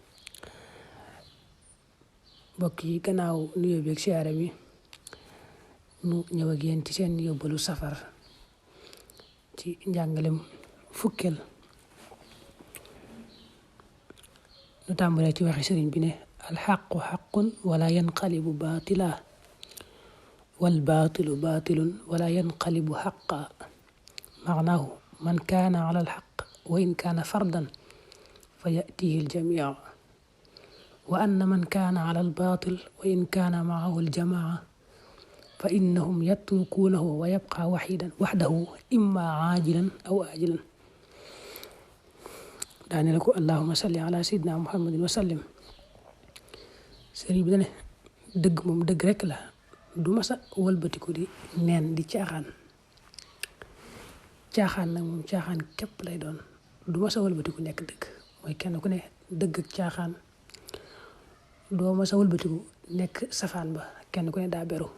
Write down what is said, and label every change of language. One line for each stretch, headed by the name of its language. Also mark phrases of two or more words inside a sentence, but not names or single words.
Wolof: mbokk yi gannaaw nuyoo beeg siyaare bi nu ñëw ak yéen ci seen yóbbalu safar ci njàngalem fukkeel nu tàmbalee ci waxi sëriñ bi ne
Arabic: الحق حق ولا ينقلب باطلا والباطل باطل ولا ينقلب حقا معناه من كان على الحق وإن كان فردا فيأتيه الجميع وأن من كان على الباطل وإن كان معه الجماعة فإنهم يتركونه ويبقى وحده إما عاجلا أو آجلا. دعني لكم اللهم صل على سيدنا محمد وسلم.
Wolof: sëriñ bi ne dëgg moom dëgg rek la du masa wëlbatiku di neen di caaxaan nag moom caaxaan képp lay doon du masa wëlbatiku nekk dëgg mooy kenn ku ne dëgg ak caaxaan doo masa wëlbatiku nekk safaan ba kenn ku ne daa beru.